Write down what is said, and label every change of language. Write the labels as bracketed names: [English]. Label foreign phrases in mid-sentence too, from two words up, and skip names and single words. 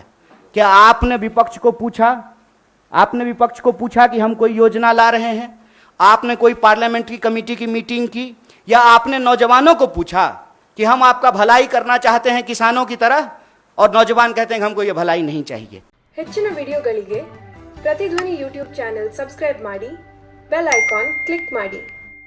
[Hindi] क्या आपने विपक्ष को पूछा? आपने विपक्ष को पूछा कि हम कोई योजना ला रहे हैं? आपने कोई [English] parliamentary committee [Hindi] की मीटिंग की? या आपने नौजवानों को पूछा कि हम आपका भलाई करना चाहते हैं किसानों की तरह? और नौजवान कहते हैं कि हमको ये भलाई नहीं चाहिए। [Kannada] ಹೆಚ್ಚಿನ ವಿಡಿಯೋಗಳಿಗೆ ಪ್ರತಿಧ್ವನಿ [English] YouTube channel subscribe [Kannada] ಮಾಡಿ, [English] bell icon click [Kannada] ಮಾಡಿ।